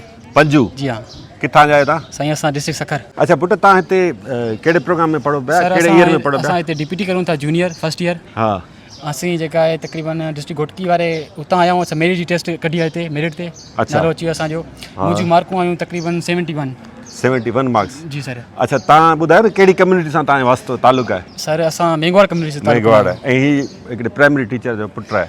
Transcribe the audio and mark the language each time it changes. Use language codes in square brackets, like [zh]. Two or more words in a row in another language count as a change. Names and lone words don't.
[sd] पंजू जी हाँ किथां जा आहियो तव्हां? साईं असां डिस्ट्रिक्ट सखर। अच्छा पुट तव्हां हिते कहिड़े प्रोग्राम में पढ़ो पिया, सर कहिड़े ईयर में पढ़ो असां पिया? हिते DPT करूं था [en] junior first year. [sd] हा असीं जेका आहे तक़रीबन डिस्ट्रिक्ट घोटकी वारे उतां आया आहियूं। असां मेरिट जी टेस्ट कढी आहे हिते मेरिट ते अच्छा। नालो अची वियो असांजो। मुंहिंजियूं मार्कूं आयूं तक़रीबन 71 मार्क्स। जी सर। अच्छा तव्हां ॿुधायो न कहिड़ी कम्युनिटी सां तव्हांजो वास्तो तालुक़ु आहे? सर असां मेघवाड़ कम्युनिटी से ताल्लुक़ु मेघवाड़ ऐं ही हिकिड़े प्राइमरी टीचर जो पुटु आहे